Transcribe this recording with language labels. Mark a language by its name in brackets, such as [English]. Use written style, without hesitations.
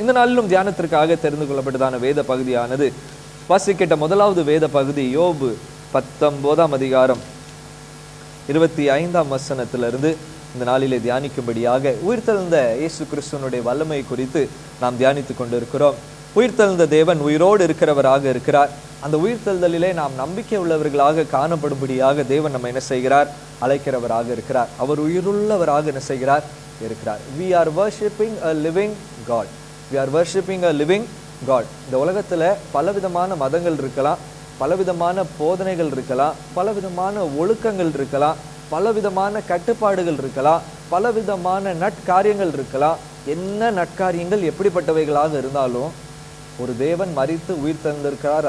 [Tamil] இந்த நாளிலும் தியானத்திற்காக தெரிந்து கொள்ளப்பட்டதான வேத பகுதியானது வாசிக்கிட்ட முதலாவது வேத பகுதி யோபு 19ஆம் அதிகாரம் 25ஆம் வசனத்திலிருந்து இந்த நாளிலே தியானிக்கும்படியாக உயிர்த்தெழுந்த இயேசு கிறிஸ்துவனுடைய வல்லமை குறித்து நாம் தியானித்துக் கொண்டிருக்கிறோம். உயிர்த்தெழுந்த தேவன் உயிரோடு இருக்கிறவராக இருக்கிறார். அந்த உயிர்த்தெழுதலிலே நாம் நம்பிக்கை உள்ளவர்களாக காணப்படும்படியாக தேவன் நம்ம என்ன செய்கிறார்? அழைக்கிறவராக இருக்கிறார். அவர் உயிருள்ளவராக என்ன செய்கிறார்? இருக்கிறார். [English] We are worshiping a living God. We are worshiping a living God. [Tamil] இந்த உலகத்துல பலவிதமான மதங்கள் இருக்கலாம், பலவிதமான போதனைகள் இருக்கலாம், பலவிதமான ஒழுக்கங்கள் இருக்கலாம், பலவிதமான கட்டுப்பாடுகள் இருக்கலாம், பலவிதமான நற்காரியங்கள் இருக்கலாம். என்ன நற்காரியங்கள் எப்படிப்பட்டவைகளாக இருந்தாலும் ஒரு தேவன் மரித்து உயிர் தந்திருக்கிறார்.